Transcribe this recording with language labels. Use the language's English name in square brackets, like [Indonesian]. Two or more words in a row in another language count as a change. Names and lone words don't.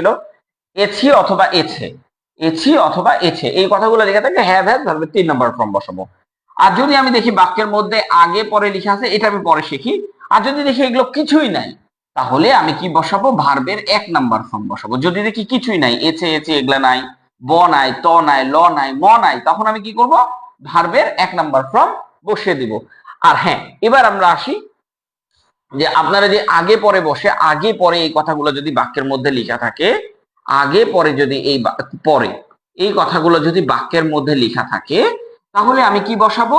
[Bangla] এছি অথবা এছে, এছি অথবা এছে, এই কথাগুলো লেখা থাকে [English] have has [Bangla] ভার্বের 3 [English] number form [Bangla] বসাবো। আর যদি আমি দেখি বাক্যের মধ্যে আগে পরে লেখা আছে, এটা আমি পরে শিখি। আর যদি দেখি এগুলো কিছুই নাই, তাহলে আমি কি বসাবো? ভার্বের 1 [English] number form [Bangla] বসাবো। যদি দেখি কিছুই নাই, এছে এছে এগুলা নাই, ব নাই, ত নাই, ল নাই, ম নাই, তখন আমি কি করব? ভার্বের 1 [English] number form [Bangla] বসিয়ে দিব। আর হ্যাঁ, এবার আমরা আসি যে আপনারা যে আগে পরে বসে, আগে পরে এই কথাগুলো যদি বাক্যের মধ্যে লেখা থাকে, আগে পরে যদি এই পরে এই কথাগুলো যদি বাক্যের মধ্যে লেখা থাকে, তাহলে আমি কি বসাবো?